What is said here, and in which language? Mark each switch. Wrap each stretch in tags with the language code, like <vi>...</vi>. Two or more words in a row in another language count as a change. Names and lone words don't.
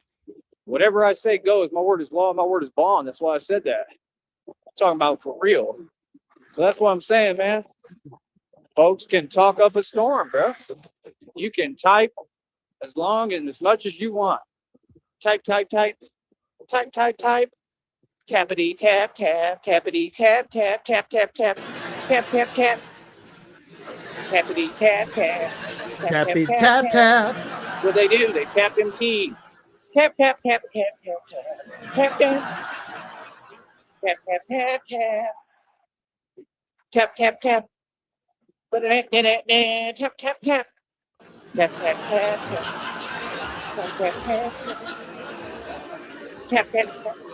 <en>Whatever I say goes. My word is law, my word is bond. That's why I said that. I'm talking about for real. So that's what I'm saying, man. Folks can talk up a storm, bro. You can type as long and as much as you want. Type. Tappity tap tap, tappity tap tap, tap tap tap, tap tap tap. Tappity tap tap, Tappy tap tap. What they do? They tap them keys. Tap tap tap tap tap tap tap tap tap tap tap tap tap tap. Tap tap tap tap tap tap tap tap tap tap tap tap.</en>